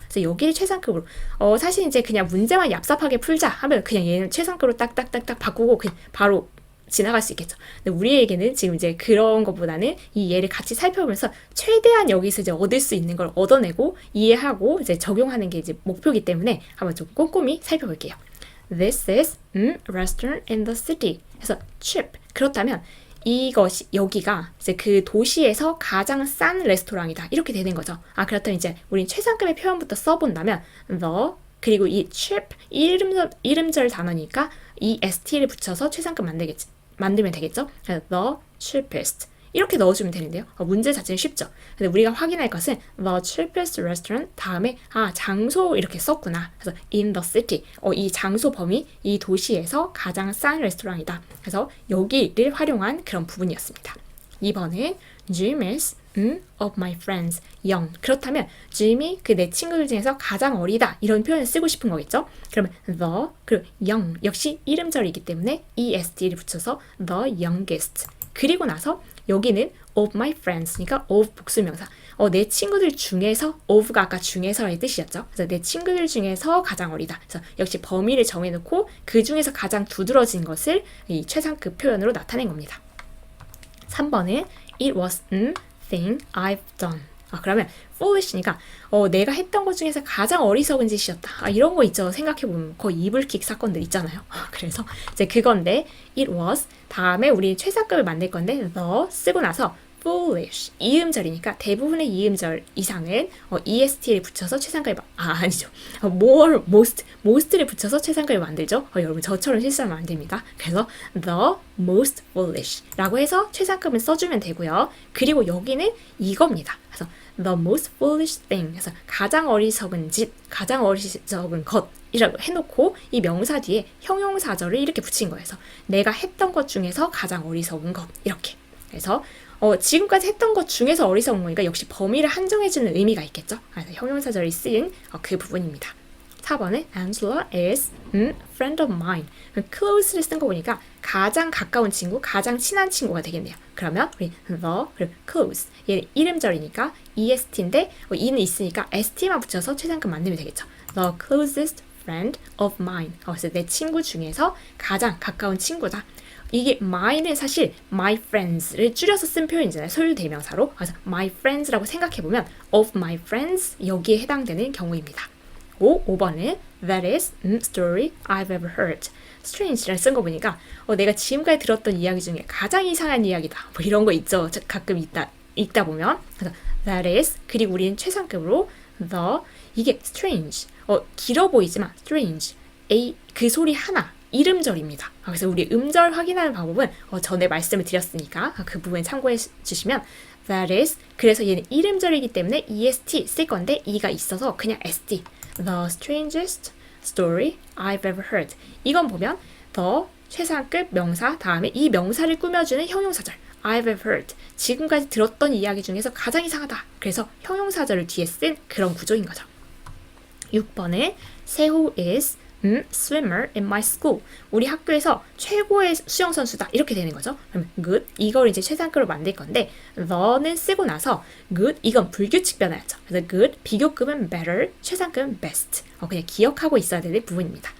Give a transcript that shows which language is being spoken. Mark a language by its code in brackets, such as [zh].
[ko] 그래서 여기를 최상급으로 사실 이제 그냥 문제만 얍삽하게 풀자 하면 그냥 얘는 최상급으로 딱딱딱딱 바꾸고 그냥 바로 지나갈 수 있겠죠. 근데 우리에게는 지금 이제 그런 것보다는 이 얘를 같이 살펴보면서 최대한 여기서 이제 얻을 수 있는 걸 얻어내고 이해하고 이제 적용하는 게 이제 목표이기 때문에 한번 좀 꼼꼼히 살펴볼게요. [en] This is restaurant in the city. [ko] 그래서 cheap. 그렇다면 이것이 여기가 이제 그 도시에서 가장 싼 레스토랑이다 이렇게 되는 거죠. 그렇다면 이제 우린 최상급의 표현부터 써본다면 the 그리고 이 cheap 이름절 단어니까 이 st를 붙여서 최상급 만들면 되겠죠. [en] the cheapest [ko] 이렇게 넣어주면 되는데요. 문제 자체는 쉽죠. 근데 우리가 확인할 것은 [en] the cheapest restaurant [ko] 다음에 장소 이렇게 썼구나. 그래서 [en] in the city [ko] 이 장소 범위 이 도시에서 가장 싼 레스토랑이다. 그래서 여기를 활용한 그런 부분이었습니다. 2번은 [en] Jim is of my friends young. [ko] 그렇다면 Jim이 그 내 친구들 중에서 가장 어리다 이런 표현을 쓰고 싶은 거겠죠. 그러면 the 그리고 young 역시 이름절이기 때문에 est를 붙여서 the youngest. 그리고 나서 여기는 [en] of my friends [ko] 니까 of 복수명사. 내 친구들 중에서 of가 아까 중에서의 뜻이었죠. 그래서 내 친구들 중에서 가장 어리다. 그래서 역시 범위를 정해놓고 그 중에서 가장 두드러진 것을 이 최상급 표현으로 나타낸 겁니다. 3번은 [en] it was thing I've done. [ko] 그러면 foolish니까 내가 했던 것 중에서 가장 어리석은 짓이었다. 이런 거 있죠. 생각해보면 거의 이불킥 사건들 있잖아요. 그래서 이제 그건데 it was 다음에 우리 최상급을 만들 건데 the 쓰고 나서 foolish 이음절이니까 대부분의 이음절 이상은 est를 붙여서 최상급을 아니죠. most를 붙여서 최상급을 만들죠. 여러분 저처럼 실수하면 안 됩니다. 그래서 [en] the most foolish [ko] 라고 해서 최상급을 써주면 되고요. 그리고 여기는 이겁니다. 그래서 [en] the most foolish thing [ko] 그래서 가장 어리석은 짓, 가장 어리석은 것 이라고 해놓고 이 명사 뒤에 형용사절을 이렇게 붙인 거예요. 그래서 내가 했던 것 중에서 가장 어리석은 것 이렇게. 그래서 지금까지 했던 것 중에서 어리석은 거니까 역시 범위를 한정해주는 의미가 있겠죠. 그래서 형용사절이 쓰인 그 부분입니다. 4번은 [en] Angela is friend of mine. [ko] close를 쓴 거 보니까 가장 가까운 친구, 가장 친한 친구가 되겠네요. 그러면 우리 the 그리고 close 얘는 이름절이니까 est인데 e는 있으니까 st만 붙여서 최상급 만들면 되겠죠. [en] The closest friend of mine. [ko] 그래서 내 친구 중에서 가장 가까운 친구다. 이게 my는 사실 [en] my friends [ko] 를 줄여서 쓴 표현이잖아요. 소유대명사로. 그래서 [en] my friends [ko] 라고 생각해보면 [en] of my friends [ko] 여기에 해당되는 경우입니다. 5번은 [en] that is story I've ever heard. [ko] strange를 쓴 거 보니까 내가 지금까지 들었던 이야기 중에 가장 이상한 이야기다. 뭐 이런 거 있죠. 가끔 읽다 보면. 그래서 [en] that is [ko] 그리고 우리는 최상급으로 the 이게 strange 길어 보이지만 strange 그 소리 하나 이름절입니다. 그래서 우리 음절 확인하는 방법은 전에 말씀을 드렸으니까 그 부분 참고해 주시면 [en] that is [ko] 그래서 얘는 이름절이기 때문에 est 쓸 건데 e가 있어서 그냥 st [en] the strangest story I've ever heard. [ko] 이건 보면 the 최상급 명사 다음에 이 명사를 꾸며주는 형용사절 [en] I've ever heard. [ko] 지금까지 들었던 이야기 중에서 가장 이상하다. 그래서 형용사절을 뒤에 쓴 그런 구조인 거죠. 6번에 [en] 세호 is swimmer in my school. [ko] 우리 학교에서 최고의 수영 선수다. 이렇게 되는 거죠. 그러면 good 이걸 이제 최상급으로 만들 건데 the는 쓰고 나서 good 이건 불규칙 변화였죠. 그래서 good 비교급은 better, 최상급은 best. 그냥 기억하고 있어야 되는 부분입니다.